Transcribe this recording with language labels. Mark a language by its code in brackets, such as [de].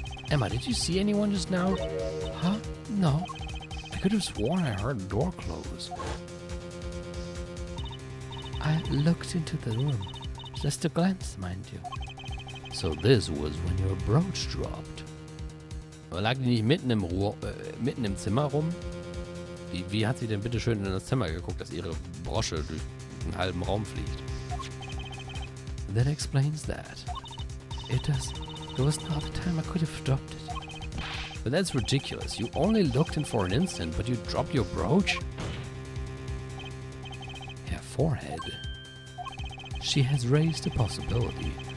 [en] Emma, did you see anyone just now? Huh? No. I could have sworn I heard the door close. I looked into the room. Just a glance, mind you. So this was when your brooch dropped. [de] Aber lag die nicht mitten im Zimmer rum? Wie hat sie denn bitte schön in das Zimmer geguckt, dass ihre Brosche durch einen halben Raum fliegt? [en] That explains that. It does. There was no other time I could have dropped it. But that's ridiculous. You only looked in for an instant, but you dropped your brooch? Her forehead. She has raised a possibility.